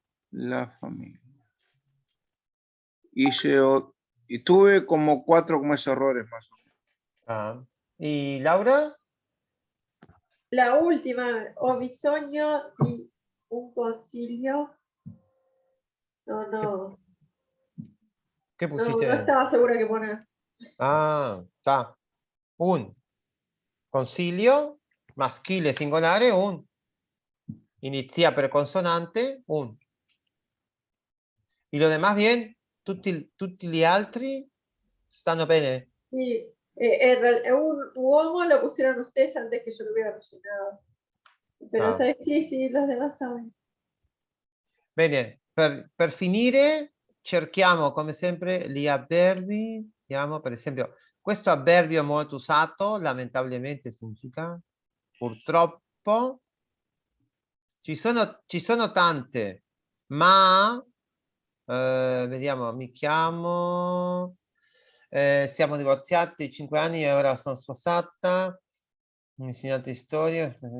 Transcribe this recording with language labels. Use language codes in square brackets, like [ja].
[es] La familia. Y tuve como 4 como esos errores más o menos. ah. ¿Y Laura? La última, [it] ho bisogno di un consiglio. [es] No ¿Qué pusiste? estaba segura que poner. Ah, está. Un concilio, [it] maschile singolare, [es] un. [it] Inizia per consonante, un. [es] Y lo demás bien, [it] tutti gli altri stanno bene. [es] Sí, [it] un uomo [es] lo pusieron ustedes antes que yo lo hubiera rellenado. Pero Ah. sí, los demás estaban. [it] Bene, per finire cerchiamo come sempre gli avverbi. Vediamo, per esempio, questo avverbio è molto usato, lamentabilmente significa purtroppo. Ci sono tante, ma vediamo, mi chiamo, siamo divorziati 5 anni e ora sono sposata, mi insegnate storia.